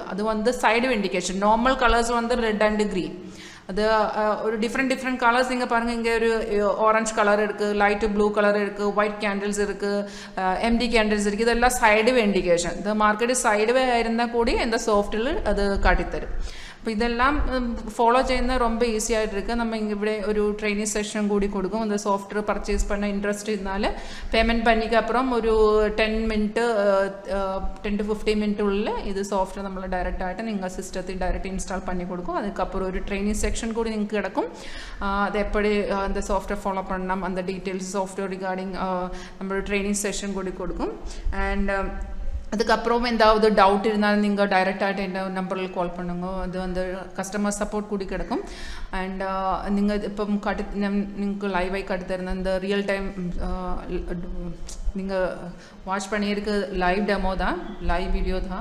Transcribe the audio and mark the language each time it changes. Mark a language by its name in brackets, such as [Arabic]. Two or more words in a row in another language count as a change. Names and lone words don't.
[Tamil] அது வந்து [English] side indication. normal colours [Tamil] வந்து [English] red and green. [Tamil] அது ஒரு [English] different colours [Tamil] நீங்கள் பாருங்கள். இங்கே ஒரு [English] orange colour [Tamil] இருக்குது, [English] light blue colour [Tamil] இருக்குது, [English] white candles [Tamil] இருக்குது, [English] empty candles [Tamil] இருக்குது. இதெல்லாம் [English] sideways indication. [Tamil] இந்த மார்க்கெட்டு சைடுவே இருந்தால் கூடி இந்த சாஃப்ட்வேர் அது காட்டித்தரும். [Malayalam] അപ്പോൾ ഇതെല്ലാം ഫോളോ ചെയ്യുന്ന ரொம்ப ഈസിയായിട്ട് ഇരിക്കുക. നമ്മൾ ഇവിടെ ഒരു [English] training session [Malayalam] കൂടി കൊടുക്കും. [Tamil] அந்த [English] software purchase [Tamil] பண்ண இன்ட்ரெஸ்ட் இருந்தால் பேமெண்ட் பண்ணிக்க அப்புறம் ஒரு 10 to 15 மினிட் உள்ள இது சாஃப்ட்வேர் [Malayalam] നമ്മൾ ഡയറക്റ്റായിട്ട് നിങ്ങൾ സിസ്റ്റത്തിൽ ഡയറക്റ്റ് ഇൻസ്റ്റാൾ [Tamil] பண்ணி கொடுக்கும். அதுக்கப்புறம் ஒரு [English] training section [Tamil] கூட നിങ്ങൾക്ക് கிடக்கும். அது எப்படி அந்த [English] software follow [Tamil] பண்ணலாம் அந்த [English] details software regarding [Tamil] நம்ம [English] training session [Tamil] கூட கொடுக்கும். அண்ட் அதுக்கப்புறம் ஏதாவது டவுட் இருந்தாலும் நீங்கள் டைரெக்டாகிட்டு என்ன நம்பரில் கால் பண்ணுங்க. அது வந்து [English] customer support [Tamil] கூட கிடைக்கும். அண்ட் நீங்கள் இப்போ நீங்கள் லைவாக கட்டுத்தருந்த இந்த [English] real time [Tamil] நீங்கள் வாட்ச் பண்ணியிருக்கு [English] live demo [Tamil] தான், [English] live video [Tamil] தான்.